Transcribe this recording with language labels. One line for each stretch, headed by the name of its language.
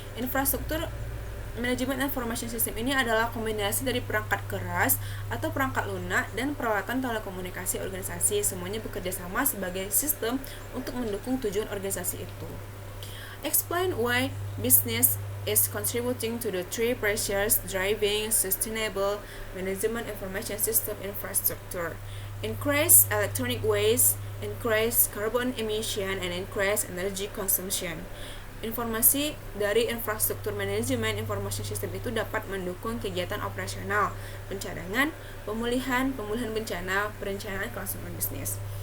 Indonesian: Infrastruktur manajemen information system ini adalah kombinasi dari perangkat keras atau perangkat lunak dan peralatan telekomunikasi organisasi. Semuanya bekerja sama sebagai sistem untuk mendukung tujuan organisasi itu.
English: Explain why business is contributing to the three pressures driving sustainable management information system infrastructure: increase electronic waste, increase carbon emission, and increase energy consumption.
Indonesian: Informasi dari infrastruktur manajemen information system itu dapat mendukung kegiatan operasional, pencadangan, pemulihan bencana, perencanaan kelangsungan bisnis.